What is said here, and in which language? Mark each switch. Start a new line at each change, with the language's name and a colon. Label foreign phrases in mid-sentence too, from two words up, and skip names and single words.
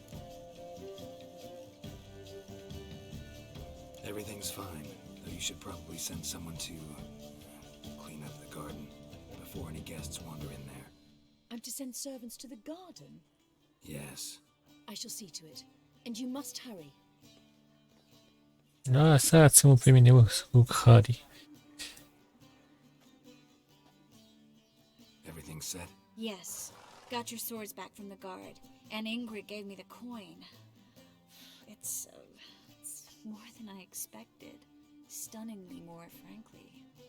English: Everything's fine, though you should probably send someone to clean up the garden before any guests wander in there. I'm to send servants to the garden? Yes. I shall see to it. And you must hurry.
Romanian: Lăsați-mă pe mine, bă, cu Harry.
English: Everything's set? Yes. Got your swords back from the guard. And Ingrid gave me the coin. It's more than I expected. Stunningly more, frankly.